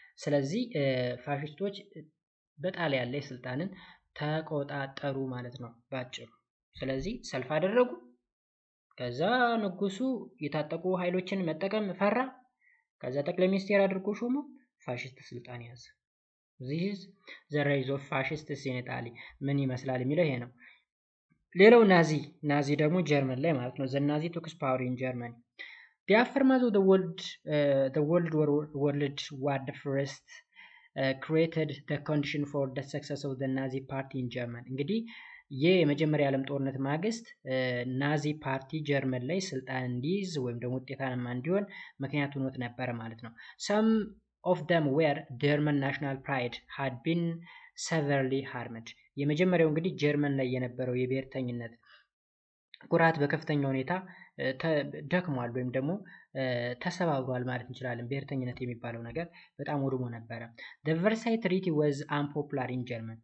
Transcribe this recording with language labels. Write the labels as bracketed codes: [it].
[am] ስለዚህ ፋሽስቶች በጣሊያን ላይ ስልጣንን ተቆጣጠሩ ማለት ነው ባጭሩ። ስለዚህ ሰልፍ አደረጉ። ከዛ ንጉሱ የታጠቁ ኃይሎችን መጠቀም ፈራ። ከዛ ጠቅላይ ሚኒስቴር አድርጎ ሾመ። ፋሽስት ስልጣን ያዘ። [en] this is the rise of fascists in Italy [am] ምን ይመስላል የሚለው ይሄ ነው። ሌላው ናዚ ደግሞ ጀርመን ላይ ማለት ነው። [en] the Nazi took power in Germany. the aftermath of the world war the first created the condition for the success of the Nazi party in Germany. [am] እንግዲህ የመጀመሪያ ዓለም ጦርነት ማግስት ናዚ ፓርቲ ጀርመን ላይ ስልጣን እንዲይዝ ወይም ደግሞ ውጤታማ እንዲሆን ምክንያት ሆኖት ነበር ማለት ነው። [en] some of them were German national pride had been severely harmed. [am] የመጀመሪያው እንግዲህ ጀርመን ላይ የነበረው የብሔርተኝነት ኩራት በከፍተኛ ሁኔታ ደክሟል ወይም ደግሞ ተሰባብሯል ማለት እንችላለን። ብሔርተኝነት የሚባለው ነገር በጣም ወድሞ ነበረ። [en] the Versailles Treaty was unpopular in German.